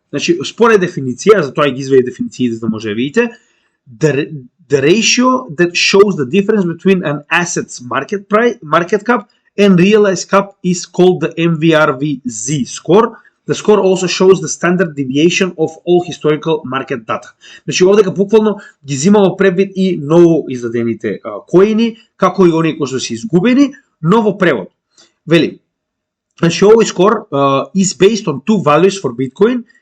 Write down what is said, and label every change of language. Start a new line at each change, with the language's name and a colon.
Macedonian: Значи, според дефиниција, затоа ги изведи дефинициите за да може да видите,
English: the ratio that shows the difference between an asset's market cap and realized cap is called the MVRVZ score. The score also shows the standard deviation of all historical market data.
Macedonian: Значи, овдека буквално ги зимало предвид и ново издадените коини, како и оние кои што се изгубени, но во превод. Вели, значи, овој скор
English: is based on two values for Bitcoin.